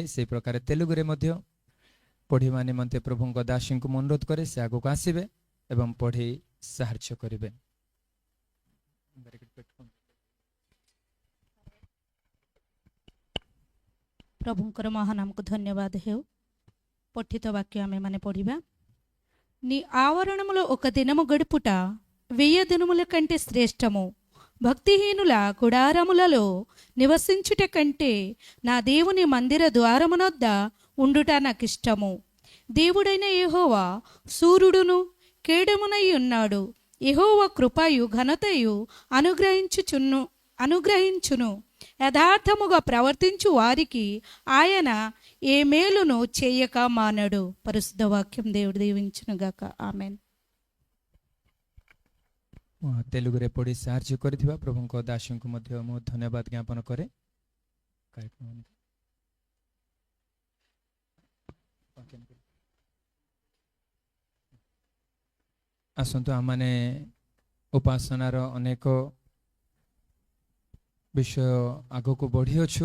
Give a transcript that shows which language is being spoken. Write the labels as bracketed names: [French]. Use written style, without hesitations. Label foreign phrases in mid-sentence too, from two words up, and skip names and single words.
[Odia] ସେହି ପ୍ରକାର ତେଲୁଗୁରେ ମଧ୍ୟ ପଢ଼ିବା ନିମନ୍ତେ ପ୍ରଭୁଙ୍କ ଦାସୀଙ୍କୁ ମୁଁ ଅନୁରୋଧ କରେ, ସେ ଆଗକୁ ଆସିବେ ଏବଂ ପଢ଼ି ସାହାଯ୍ୟ କରିବେ। ପ୍ରଭୁଙ୍କର ମହାନାମକୁ ଧନ୍ୟବାଦ ହେଉ। ପଠିତ ବାକ୍ୟ ଆମେ ମାନେ ପଢ଼ିବା। [Telugu] నీ ఆవరణములో ఒక దినము గడుపుట 1000 దినముల కంటే శ్రేష్టము. భక్తిహీనుల గుడారములలో నివసించుట కంటే నా దేవుని మందిర ద్వారమునొద్ద ఉండుట నాకిష్టము. దేవుడైన యెహోవా సూర్యుడును కేడమునై ఉన్నాడు. యెహోవా కృపయు ఘనతయు అనుగ్రహించును. యథార్థముగా ప్రవర్తించు వారికి ఆయన ఏ మేలును చేయక మానడు. పరిశుద్ధ వాక్యం దేవుడు దీవించునుగాక. ఆమేన్. [Odia] ତେଲୁଗୁରେ ପଢ଼ି ସାହାଯ୍ୟ କରିଥିବା ପ୍ରଭୁଙ୍କ ଦାସୀଙ୍କୁ ମଧ୍ୟ ମୁଁ ଧନ୍ୟବାଦ ଜ୍ଞାପନ କରେ। ଆସନ୍ତୁ ଆମମାନେ ଉପାସନାର ଅନେକ ବିଷୟ ଆଗକୁ ବଢ଼ିଅଛୁ।